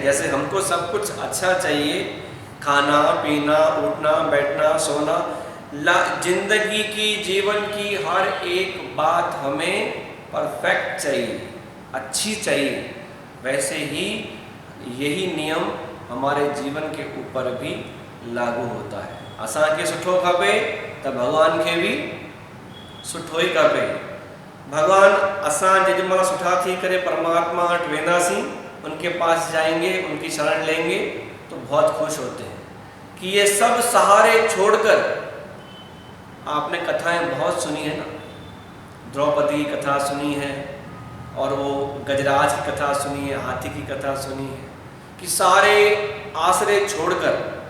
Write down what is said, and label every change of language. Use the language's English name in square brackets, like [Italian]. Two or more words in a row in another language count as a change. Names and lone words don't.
[Hindi] जैसे हमको सब कुछ अच्छा चाहिए, खाना पीना, उठना बैठना, सोना, जिंदगी की, जीवन की हर एक बात हमें परफेक्ट चाहिए, अच्छी चाहिए। वैसे ही यही नियम हमारे जीवन के ऊपर भी लागू होता है। [Sindhi] असां के सुठो खपे तो भगवान के भी सुठो ही खपे। भगवान असां जेॾीमहिल सुठा थी करे परमात्मा वटि वेंदासीं, [Hindi] उनके पास जाएंगे, उनकी शरण लेंगे तो बहुत खुश होते हैं कि ये सब सहारे छोड़कर, आपने कथाएं बहुत सुनी है ना, द्रौपदी की कथा सुनी है और वो गजराज की कथा सुनी है, हाथी की कथा सुनी है, कि सारे आसरे छोड़कर